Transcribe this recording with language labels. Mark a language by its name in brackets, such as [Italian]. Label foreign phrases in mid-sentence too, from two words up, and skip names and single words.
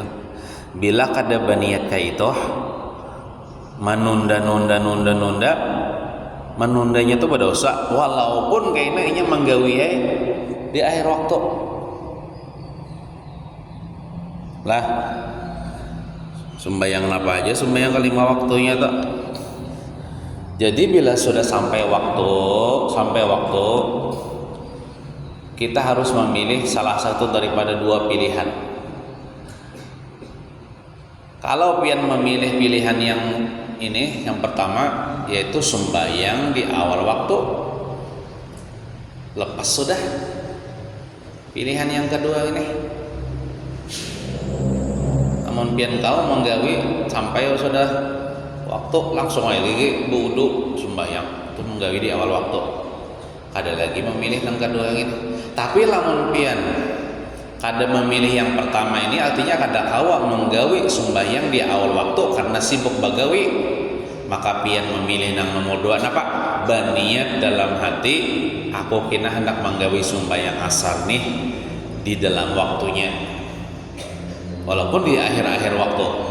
[Indonesian] Bila kada berniat kayak itu, menundanya itu berdosa, walaupun kayaknya menggawi di akhir waktu lah. Sembahyang apa aja, sembahyang ke 5 waktunya tak. Jadi bila sudah sampai waktu, kita harus memilih salah satu daripada 2 pilihan. Kalau pian memilih pilihan yang ini yang pertama yaitu sembahyang di awal waktu. Lepas sudah. Pilihan yang kedua ini. Namun pian kau menggawi sampai sudah waktu langsung aja lagi wudu sembahyang itu menggawi di awal waktu. Kada lagi memilih yang kedua ini. Tapi lamun pian kada memilih yang pertama ini artinya kada awak menggawi sembahyang di awal waktu karena sibuk bagawi, maka pian memilih nang nomor dua napa baniat dalam hati aku kena hendak menggawi sembahyang asar nih di dalam waktunya walaupun di akhir-akhir waktu.